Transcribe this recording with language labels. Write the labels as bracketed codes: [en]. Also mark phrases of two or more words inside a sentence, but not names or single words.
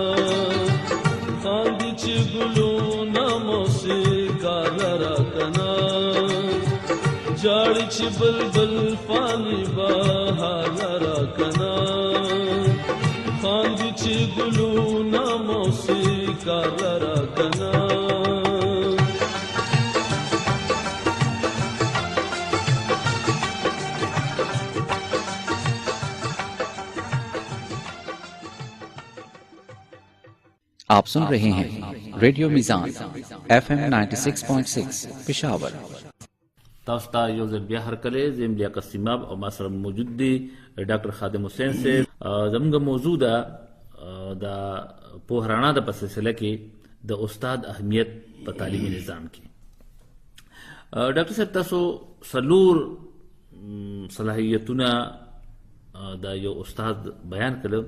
[ps] خاندي چې ګلونه موسیقا را کنا جاړي چې بلبل فانی بهار را کنا خاندي چې ګلونه موسیقا را کنا [ur] آپ سن رہے ہیں ریڈیو میزان FM 96.6 پشاور. [ps] تاسو ته یو ځل بیا هرکلی زم بیا قسیماب او ما سره موجود دی ډاکټر خادم حسین صاحب. زموږ موضوع ده د پوهه رڼا د په سلسله کې د استاد اهمیت په تعلیمي نظام کې. ډاکټر صاحب تاسو څلور صلاحیتونه د یو استاد بیان کړل.